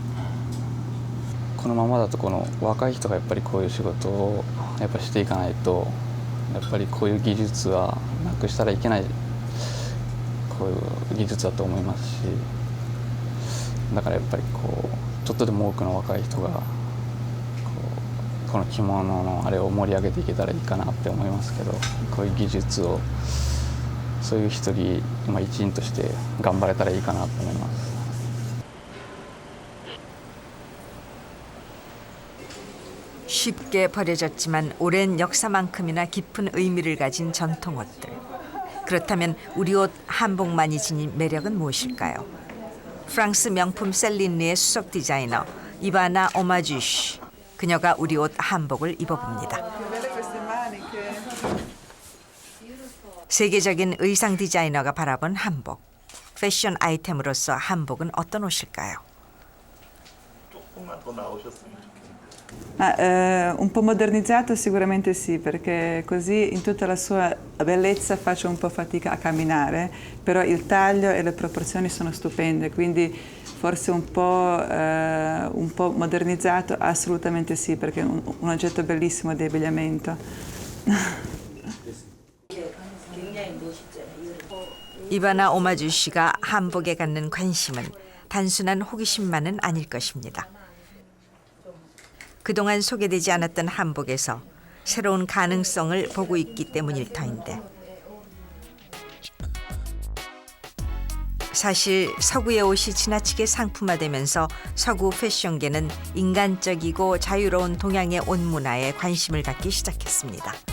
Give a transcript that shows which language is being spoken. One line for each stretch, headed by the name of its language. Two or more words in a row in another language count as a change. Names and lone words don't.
Japanese: このままだとこの若い人がやっぱりこういう仕事をやっぱしていかないと、やっぱりこういう技術はなくしたらいけないこういう技術だと思いますし、だからやっぱりこうちょっとでも多くの若い人がこの着物のあれを盛り上げていけたらいいかなって思いますけど、こういう技術をそういう一人一員として頑張れたらいいかなと思います。
Korean: 쉽게 버려졌지만 오랜 역사만큼이나 깊은 의미를 가진 전통 옷들. 그렇다면 우리 옷 한복만이 지닌 매력은 무엇일까요? 프랑스 명품 셀린리의 수석 디자이너 이바나 오마주시. 그녀가 우리 옷 한복을 입어봅니다. 세계적인 의상 디자이너가 바라본 한복. 패션 아이템으로서 한복은 어떤 옷일까요? 조금만 더 나오셨으면 좋겠는데.
Italian: Un po' modernizzato sicuramente sì, perché così in tutta la sua bellezza faccio un po' fatica a camminare, però il taglio e le proporzioni sono stupende, quindi forse un po' modernizzato assolutamente sì, perché è un oggetto bellissimo di abbigliamento.
Korean: 이바나 오마주 씨가 한복에 갖는 관심은 단순한 호기심만은 아닐 것입니다. 그동안 소개되지 않았던 한복에서 새로운 가능성을 보고 있기 때문일 터인데, 사실 서구의 옷이 지나치게 상품화되면서 서구 패션계는 인간적이고 자유로운 동양의 옷 문화에 관심을 갖기 시작했습니다.